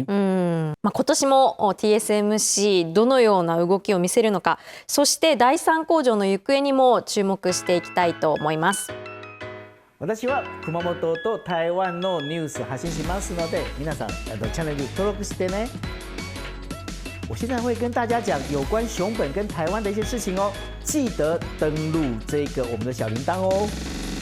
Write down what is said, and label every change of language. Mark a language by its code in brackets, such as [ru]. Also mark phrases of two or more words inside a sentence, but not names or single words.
[ja] 今年も TSMC どのような動きを見せるのか、そして第3工場の行方にも注目していきたいと思います。私は熊本と台湾のニュース発信しますので，皆さんチャンネル登録してね。 [zh] 我现在会跟大家讲有关熊本跟台湾的一些事情哦，记得登录这个我们的小铃铛哦。